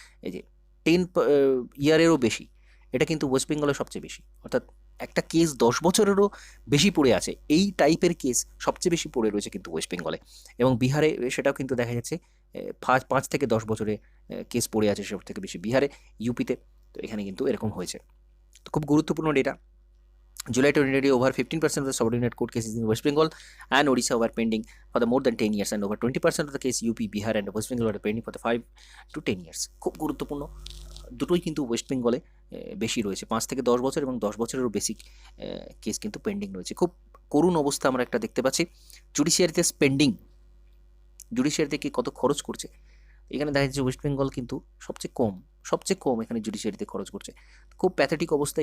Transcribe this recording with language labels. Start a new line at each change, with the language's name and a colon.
Bangla: এই যে 10 ইয়ারেরও বেশি, এটা কিন্তু ওয়েস্ট বেঙ্গলের সবচেয়ে বেশি। অর্থাৎ একটা কেস 10 বছরেরও বেশি পড়ে আছে, এই টাইপের কেস সবচেয়ে বেশি পড়ে রয়েছে কিন্তু ওয়েস্ট বেঙ্গলে। এবং বিহারে সেটাও কিন্তু দেখা যাচ্ছে 5 থেকে 10 বছরে কেস পড়ে আছে সব থেকে বেশি বিহারে, ইউপিতে। তো এখানে কিন্তু এরকম হয়েছে। তো খুব গুরুত্বপূর্ণ data.
English: July 2020, over 15% of the subordinate court cases in West Bengal and Odisha were pending for the more than 10 years, and over 20% of the case UP, Bihar and West Bengal were pending for the 5 to 10 years.
Bangla: খুব গুরুত্বপূর্ণ, দুটোই কিন্তু West বেঙ্গলে বেশি রয়েছে, 5 থেকে 10 বছর এবং 10 বছরেরও বেশি কেস কিন্তু পেন্ডিং রয়েছে। খুব করুণ অবস্থা আমরা একটা দেখতে পাচ্ছি। জুডিশিয়ারিতে স্পেন্ডিং, জুডিশিয়ারিতে কি কত খরচ করছে এখানে দেখা যাচ্ছে ওয়েস্ট বেঙ্গল কিন্তু সবচেয়ে কম এখানে জুডিশিয়ারিতে খরচ করছে। খুব প্যাথেটিক অবস্থা।